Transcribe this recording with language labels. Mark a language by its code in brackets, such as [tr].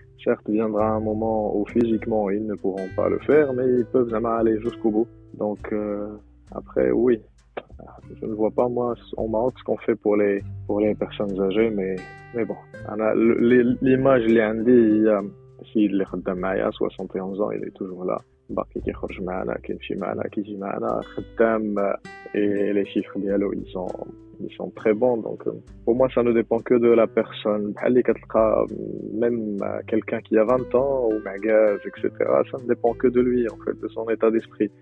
[fr] Certes, viendra un moment où physiquement ils ne pourront pas le faire, mais ils peuvent jamais aller jusqu'au bout. Donc après, oui, je ne vois pas moi en Maroc ce qu'on fait pour les personnes âgées, mais bon, l'image [ar] اللي عندي هي السيد اللي خدام معايا [fr] 71 ans, il est toujours là. [ar] باقي كيخرج معنا كيمشي معنا كيجي معنا خدام [fr] et les chiffres [ar] ديالو [fr] ils sont très bons. Donc pour moi ça ne dépend que de la personne. [ar] بحال اللي كتلقى [fr] même quelqu'un qui a 20 ans ou معكاز etc., ça ne dépend que de lui en fait, de son état d'esprit.